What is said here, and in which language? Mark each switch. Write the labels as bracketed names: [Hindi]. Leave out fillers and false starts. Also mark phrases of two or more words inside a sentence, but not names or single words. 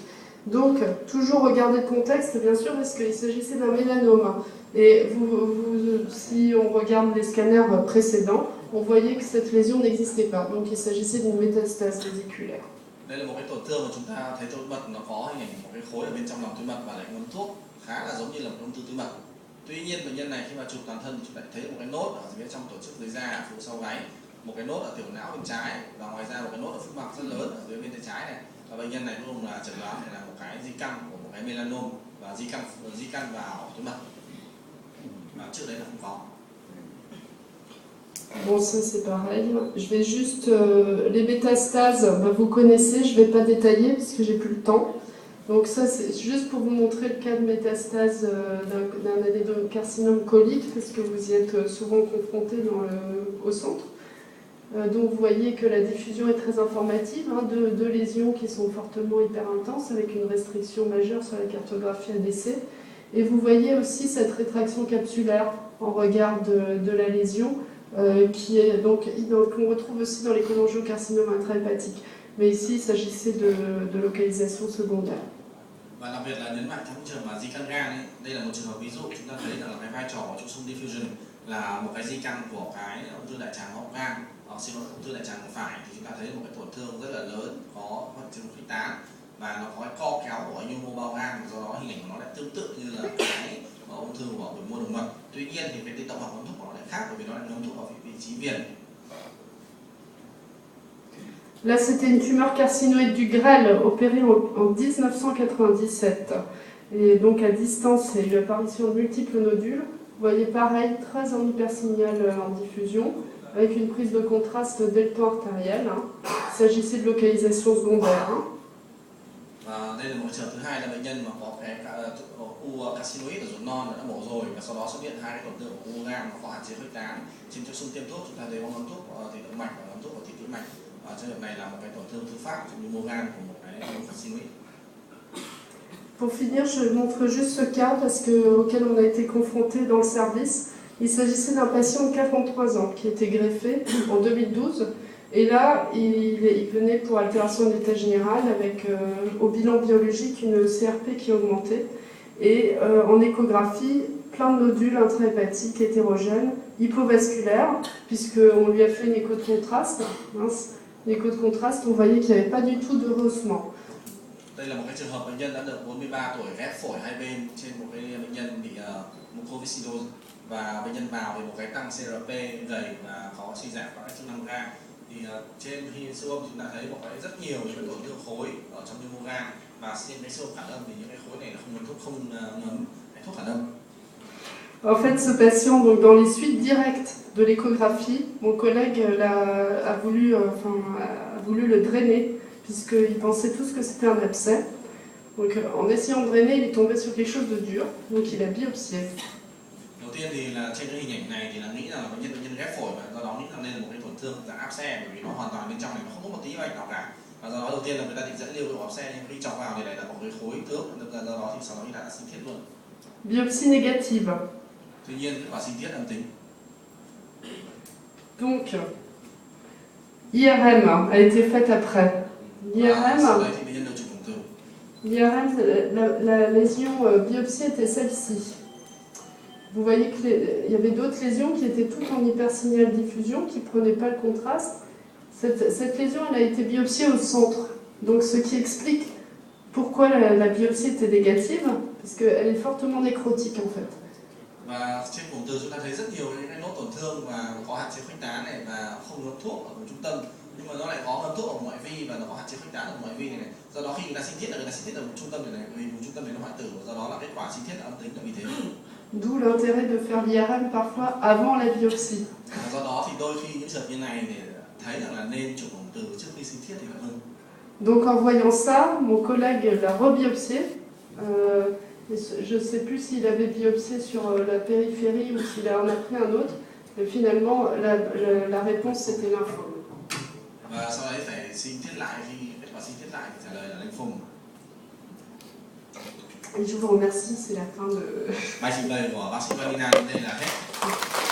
[French] Donc, toujours regarder le contexte, bien sûr, parce qu'il s'agissait d'un mélanome. Et si on regarde les scanners précédents, on voyait que cette lésion n'existait pas. Donc, il s'agissait d'une métastase vésiculaire. [Vietnamese] Đây là một cái tổn thương mà chúng ta thấy túi mật nó có hình ảnh một cái khối ở bên trong lòng túi mật và lại ngấm thuốc khá là giống như là một ung thư túi mật. Tuy nhiên bệnh nhân này khi mà chụp toàn thân thì chúng ta thấy một cái nốt ở phía trong tổ chức dưới da phía sau gáy, một cái nốt ở tiểu não bên trái và ngoài ra một cái nốt ở phúc mạc rất lớn ở dưới bên tay trái này. Và bệnh nhân này luôn là chẩn đoán này là một cái di căn của một cái melanom và di căn vào túi mật. Mà trước đấy là không có. [French] Bon, ça c'est pareil. Je vais juste... les métastases, vous connaissez, je ne vais pas détailler parce que j'ai plus le temps. Donc ça c'est juste pour vous montrer le cas de métastase d'un adénocarcinome colique parce que vous y êtes souvent confronté au centre. Donc vous voyez que la diffusion est très informative, hein, de lésions qui sont fortement hyper intenses avec une restriction majeure sur la cartographie ADC. Et vous voyez aussi cette rétraction capsulaire en regard de la lésion qu'on retrouve aussi dans les cholangiocarcinomes intrahépatique. Mais ici, il s'agissait de localisation secondaire. [Vietnamese] Và đặc biệt là nhấn mạnh trong trường hợp di căn gan ấy, đây là một trường hợp ví dụ chúng ta thấy rằng là cái vai trò của trụ xung diffusion là một cái di căn của cái ung thư đại tràng hậu gan, ung thư đại tràng phải thì chúng ta thấy một cái tổn thương rất là lớn có hoạt chứng khuếch tán và nó có cái co kéo của nhu mô bao gan, do đó hình ảnh của nó lại tương tự như là cái ung thư của biểu mô đường mật. Tuy nhiên thì cái tổng hợp ngấm thuốc của nó lại khác bởi vì nó lại ngấm thuốc vào vị trí viền. [French] Là, c'était une tumeur carcinoïde du grêle opérée en 1997. Et donc, à distance, il y a eu l'apparition de multiples nodules. Vous voyez, pareil, très en hypersignal en diffusion, avec une prise de contraste delta artériel. Hein. Il s'agissait de localisation secondaire. Hein. [Vietnamese] Đây là một trường hợp thứ hai là bệnh nhân mà có cái u carcinoid ở ruột non đã mổ rồi và sau đó xuất hiện hai cái tổn thương của u gan nó có hạn chế khuếch tán. Trên chỗ xung tiêm thuốc chúng ta thấy có ngấm thuốc thủy động mạch và ngấm thuốc vào thủy tĩnh mạch. Và trường hợp này là một cái tổn thương thứ phát trong nhu mô gan của một cái u carcinoid. [French] Pour finir, je montre juste ce cas auquel on a été confronté dans le service. Il s'agissait d'un patient de 43 ans qui était greffé en 2012. Et là, il venait pour altération de l'état général avec au bilan biologique une CRP qui augmentait et en échographie plein de nodules intrahépatiques hétérogènes, hypovasculaires, puisqu'on lui a fait une écho de contraste, l'écho de contraste, on voyait qu'il n'y avait pas du tout de rehaussement. [Vietnamese] Đây là một cái trường hợp bệnh nhân đã được 43 tuổi ghép phổi hai bên trên một cái bệnh nhân bị mucoviscidose và bệnh nhân vào với một cái tăng CRP gầy và có suy giảm các chức năng gan. Thì trên khi siêu âm chúng ta thấy một cái rất nhiều những cái tổn thương khối ở trong nhu mô gan và trên cái siêu âm phản âm thì những cái khối này nó không ngấm cái thuốc phản âm. [French] En fait, ce patient, donc dans les suites directes de l'échographie, mon collègue a voulu le drainer, puisqu'il pensait tous que c'était un abcès. Donc en essayant de drainer, il est tombé sur quelque chose de dur, donc il a biopsié. [Vietnamese] Đầu tiên thì là trên cái hình ảnh này thì là nghĩ là bệnh nhân ghép phổi và do đó nghĩ là đây là một cái tổn thương dạng áp xe, bởi vì nó hoàn toàn bên trong này nó không có một tí vạch nào cả. Và do đó đầu tiên là người ta định dẫn liều độ áp xe, nhưng khi chọc vào thì lại là một cái khối tướng, do đó thì sau đó người ta đã sinh thiết luôn. [French] Biopsie négative. [Vietnamese] Tuy nhiên kết quả sinh thiết âm tính. [French] Donc, IRM a été faite après. L'IRM, la lésion biopsie était celle-ci. Vous voyez qu'il y avait d'autres lésions qui étaient toutes en hypersignal diffusion, qui ne prenaient pas le contraste. Cette lésion, elle a été biopsiée au centre. Donc, ce qui explique pourquoi la biopsie était négative, parce qu'elle est fortement nécrotique en fait. [Vietnamese] Và trên vùng từ chúng ta thấy rất nhiều những cái nốt tổn thương và có hạn chế khuếch tán này và không ngấm thuốc ở vùng trung tâm, nhưng mà nó lại có ngấm thuốc ở ngoại vi và nó có hạn chế khuếch tán ở ngoại vi này. Do đó khi người ta sinh thiết là người ta sinh thiết ở vùng trung tâm này, vì vùng trung tâm này nó hoại tử, do đó là kết quả sinh thiết là âm tính là vì thế. [French] D'où l'intérêt de faire l'IRM parfois avant la biopsie. [Vietnamese] Do đó thì đôi khi những trường hợp như này để thấy rằng là nên chụp vùng từ trước khi sinh thiết thì vẫn hơn. [French] Donc en voyant ça, mon collègue l'a rebiopsié. Je ne sais plus s'il avait biopsié sur la périphérie ou s'il en a pris un autre. Mais finalement, la réponse c'était lymphome. [Vietnamese] Và sau đấy phải sinh thiết lại, khi kết quả sinh thiết lại thì trả lời là lymphome. [French] Et je vous remercie, c'est la fin de... [Vietnamese] Bài trình bày của bác sĩ Valina đến đây là hết.